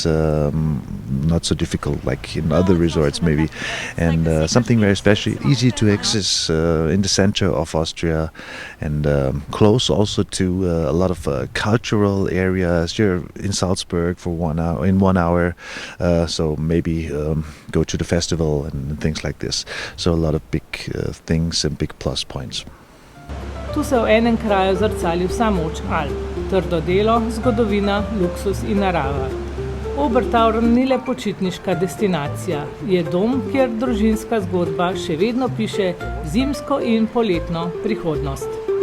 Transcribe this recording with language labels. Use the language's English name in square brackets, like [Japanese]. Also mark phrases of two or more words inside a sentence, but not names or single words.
[English] Not so difficult like in other resorts maybe, and something very special, easy to access in the center of Austria, and close also to a lot of cultural areas. You're in Salzburg for 1 hour, in 1 hour, so maybe go to the festival and things like this. So a lot of big things and big plus points. [Slovenian] Tu se v enem kraju zrcali vsa moč Alp, trdo delo, zgodovina, luksus in narava. Obertaurn ni le počitniška destinacija, je dom, kjer družinska zgodba še vedno piše zimsko in poletno prihodnost.